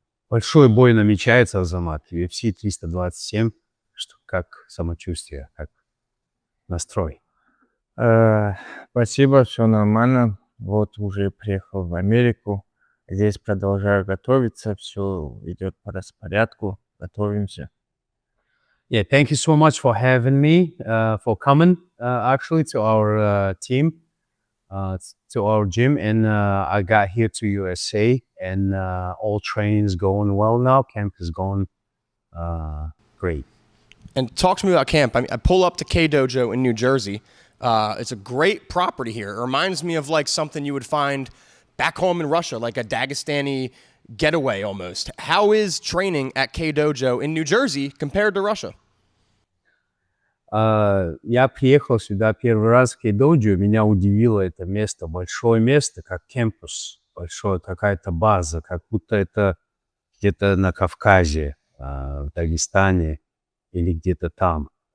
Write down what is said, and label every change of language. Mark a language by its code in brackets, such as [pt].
[ru] Большой бой намечается, Азамат. UFC 327. Как самочувствие, как настрой? Спасибо, все нормально. Вот уже приехал в Америку. Здесь продолжаю готовиться. Все идет по распорядку. Готовимся. [en] Yeah, thank you so much for having me, for coming actually to our team, to our gym. And I got here to USA and all training's going well now. Camp is going great. And talk to me about camp. I pull up to K Dojo in New Jersey. It's a great property here. It reminds me of like something you would find back home in Russia, like a Dagestani getaway almost. How is training at K Dojo in New Jersey compared to Russia? [ru] Я приехал сюда первый раз в K-Dojo, меня удивило это место, большое место, как кампус, большое, какая-то база, как будто это где-то на Кавказе, в Дагестане или где-то там.